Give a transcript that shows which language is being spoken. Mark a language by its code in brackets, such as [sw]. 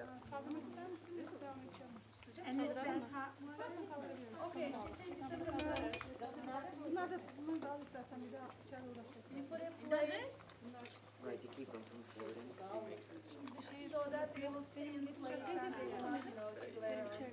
[tr] Kaldırmak ister misiniz? Devam edeceğim. [en] And is that hot [tr] İstersen kaldırabiliriz. [en] Okay, she says it doesn't matter. [tr] Bunlar da al istersen bir daha içeri uğraşacak. [en] You put a plate right to keep them from floating. so that they will stay in the place and they will not, glare.